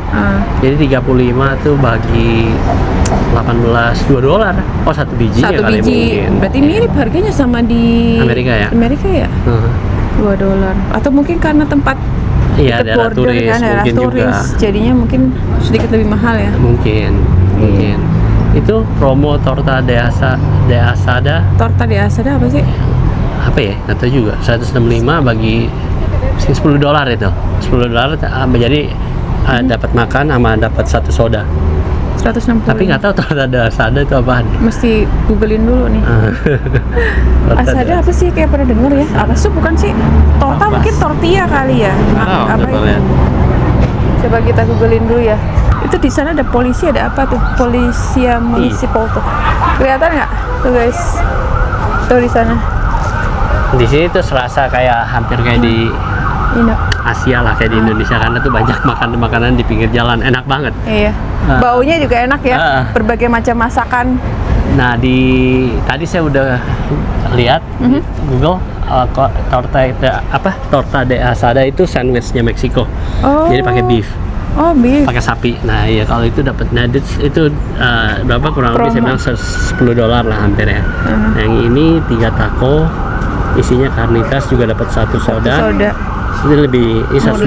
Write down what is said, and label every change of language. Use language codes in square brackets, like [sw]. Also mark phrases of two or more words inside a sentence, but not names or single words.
[id] Jadi 35 tuh bagi 18, $2. Oh satu biji Satu kali biji. mungkin. Berarti mirip harganya sama di Amerika ya? Amerika ya? Heeh. $2. Atau mungkin karena tempat Iya, dekat daerah border turis kan, daerah mungkin turis, juga. jadinya mungkin sedikit lebih mahal ya. Mungkin. Itu promo [es] torta de asada Torta di Asada [id] apa sih? apa ya? Nggak tahu juga. 165 bagi $10 itu. $10 jadi dapat makan sama dapat satu soda. 160. Tapi nggak tahu [es] torta de asada [id] itu apaan. Mesti googlein dulu nih. [es] Torta de [id] Asada apa sih? Kayak pernah denger ya? Apa sup bukan sih? Torta Apa? mungkin tortilla kali ya. Oh, Apa coba itu? lihat. Coba kita googlein dulu ya. Itu di sana ada polisi, ada apa tuh? [es] Polisia municipal [id] tuh. Kelihatan nggak? Tuh guys. Tuh di sana. Di sini tuh serasa kayak hampir kayak di Indo. Asia lah, kayak di Indonesia, karena tuh banyak makanan di pinggir jalan, enak banget. Iya. Baunya juga enak ya. Berbagai macam masakan. Nah, tadi saya udah lihat di Google [es] torta de asada [id] itu sandwichnya Meksiko. Oh. Jadi pakai beef. Oh, beef. Pakai sapi. Nah, iya kalau itu dapatnya itu berapa, kurang lebih saya bilang $10 lah hampir ya. Yang ini 3 taco, isinya carnitas, juga dapat 1 soda. Ini lebih, ini 120,